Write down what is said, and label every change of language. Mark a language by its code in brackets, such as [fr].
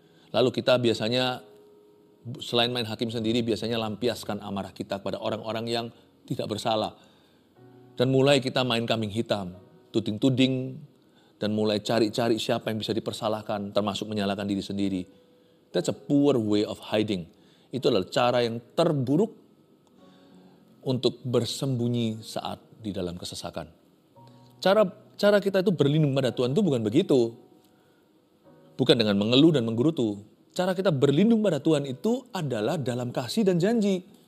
[id] Lalu kita biasanya selain main hakim sendiri biasanya lampiaskan amarah kita kepada orang-orang yang tidak bersalah. Dan mulai kita main kambing hitam, tuding-tuding, dan mulai cari-cari siapa yang bisa dipersalahkan, termasuk menyalahkan diri sendiri. [en] That's a poor way of hiding. [id] Itu adalah cara yang terburuk untuk bersembunyi saat di dalam kesesakan. Cara kita itu berlindung pada Tuhan itu bukan begitu. Bukan dengan mengeluh dan menggerutu. Cara kita berlindung pada Tuhan itu adalah dalam kasih dan janji.